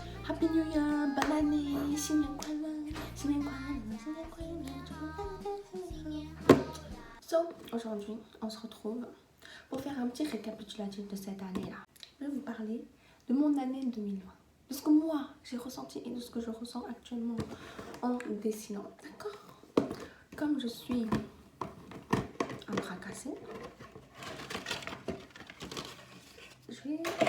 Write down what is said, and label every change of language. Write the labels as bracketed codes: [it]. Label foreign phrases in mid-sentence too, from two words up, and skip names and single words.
[en] Happy New Year, [fr] bonne année, [zh] 新年快乐, 新年快乐, 新年快乐. [fr] So, aujourd'hui, on se retrouve pour faire un petit récapitulatif de cette année-là. Je vais vous parler de mon année 2020. De ce que moi, j'ai ressenti et de ce que je ressens actuellement en dessinant. D'accord? Comme je suis un bras cassé, je vais...